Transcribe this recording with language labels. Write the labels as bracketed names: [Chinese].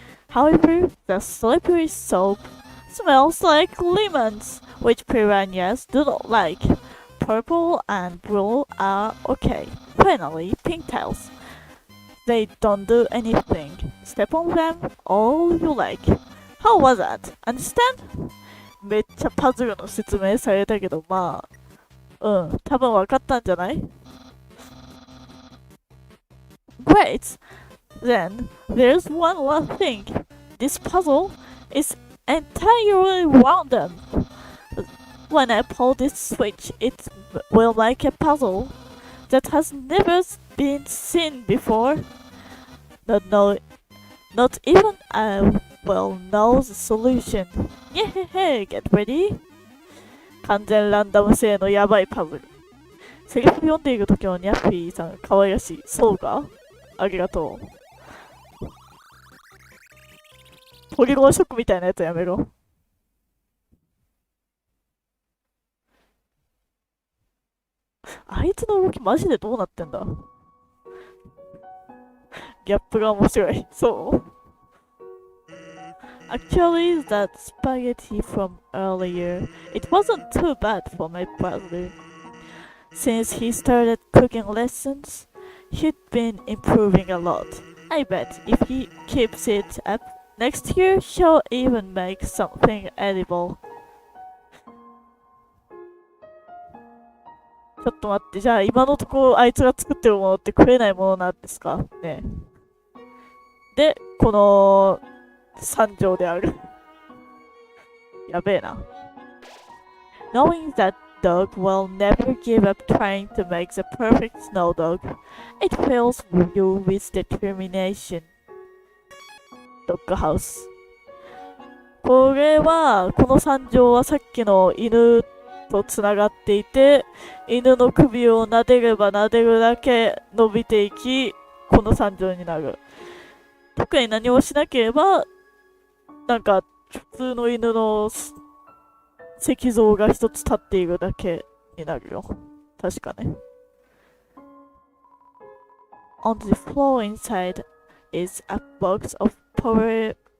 [English] However, the slippery soap smells like lemons, which piranhas do not like. Purple and blue are okay. Finally, pink tiles. They don't do anything. Step on them all you like. How was that? Understand? [Japanese] めっちゃパズルの説明されたけど、まあ、多分わかったんじゃない？ [English] Great! Then, there's one last thing. This puzzle is entirely random. When I pull this switch, it will make a puzzle that has never been seen before. Not even I will know the solution. Yeah, get ready. [Japanese] 完全ランダム性のやばいパズル。セリフ読んでいる時のニャッピーさん、可愛らしい。そうか？ありがとう。ポリゴンショックみたいなやつやめろ。あいつの動きマジでどうなってんだ？ギャップが面白い。そう？ [English] Actually, that spaghetti from earlier, it wasn't too bad for my brother. Since he started cooking lessons, he'd been improving a lot. I bet if he keeps it up, next year she'll even make something edible. [Japanese] ちょっと待って、じゃあ今のところあいつが作ってるものって食えないものなんですかね。で、この3条である。やべえな。 [English] Knowing that dog will never give up trying to make the perfect snow dog, it fills you with determination. [Japanese] ドッグハウス。これは、この3条はさっきの犬とつながっていて、犬の首を撫でれば撫でるだけ伸びていき、この3条になる。特に何もしなければ、なんか普通の犬の石像が一つ立っているだけになるよ。確かね。 [English] On the floor inside is a box of pomegranates.